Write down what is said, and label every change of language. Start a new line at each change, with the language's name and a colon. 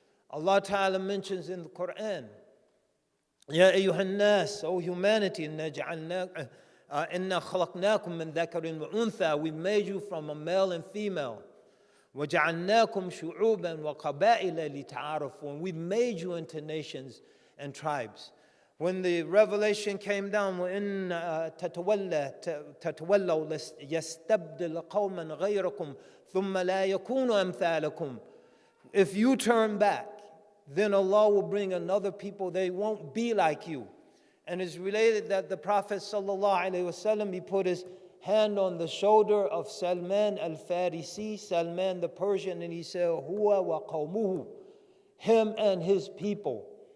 English: Allah Ta'ala mentions in the Quran,
Arabic: Ya ayyuhan nas,
English: O humanity,
Arabic: inna khalaqnakum min dhakarin wa untha,
English: we made you from a male and female.
Arabic: وَجَعَلْنَاكُمْ شُعُوبًا وَقَبَائِلَ لِتَعَارَفُوا,
English: and we made you into nations and tribes. When the revelation came down,
Arabic: وَإِن تَتَوَلَّوْا يَسْتَبْدِلْ قَوْمًا غَيْرَكُمْ ثُمَّ لَا يَكُونُوا أَمْثَالَكُمْ.
English: If you turn back, then Allah will bring another people, they won't be like you. And it's related that the Prophet ﷺ, he put his hand on the shoulder of Salman al-Farisi, Salman the Persian, and he said,
Arabic: Huwa wa qawmuhu,
English: him and his people.